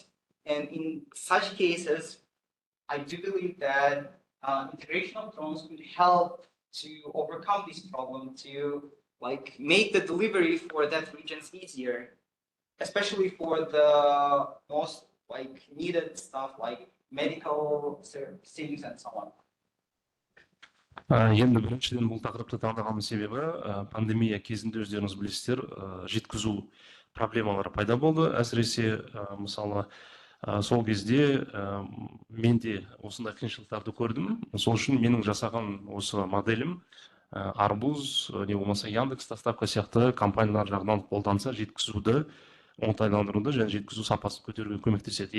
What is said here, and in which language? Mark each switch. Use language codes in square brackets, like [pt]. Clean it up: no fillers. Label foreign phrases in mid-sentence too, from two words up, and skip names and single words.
[en] And in such cases, I do believe that integration of drones could help to overcome this problem, to like make the delivery for that regions easier, especially for the most like needed stuff like medical things and so on. [kk] Енді біріншіден бұл тақырыпты таңдаған себебі пандемия кезінде өздеріңіз білесіздер, жеткізу проблемалары пайда болды. Әсіресе мысалы сол кезде мен де осындай қиыншылықтарды көрдім. Сол үшін менің жасаған осы моделім Арбуз не болмаса Яндекс доставка сияқты компаниялар жағынан қолданса жеткізуді оңтайландыруды және жеткізу сапасын көтеруге көмектеседі.